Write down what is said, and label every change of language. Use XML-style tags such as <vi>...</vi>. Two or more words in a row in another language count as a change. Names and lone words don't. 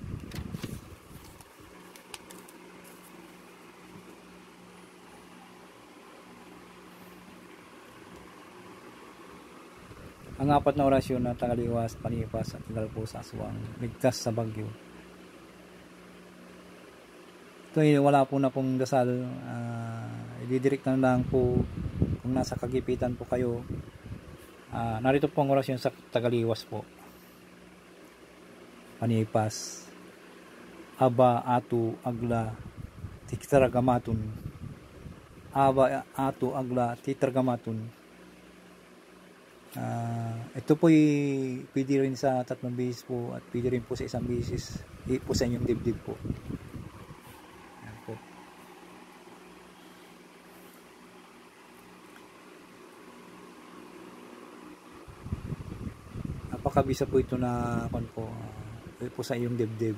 <tl>Ang apat na orasyon na tagaliwas, panipas at tigal po sa aswang, ligtas sa bagyo. Ito ay wala po na pong dasal. Ididirect na lang po kung nasa kagipitan po kayo. Narito po ang orasyon sa tagaliwas po. Panipas.</tl> <la>Aba atu agla titragamatun. Aba atu agla titragamatun.</la> <tl>Ito po pwede rin sa 3 beses po at pwede rin po sa 1 beses po sa inyong dibdib po. Ayan po. Napakabisa po ito na po sa iyong dibdib.</tl>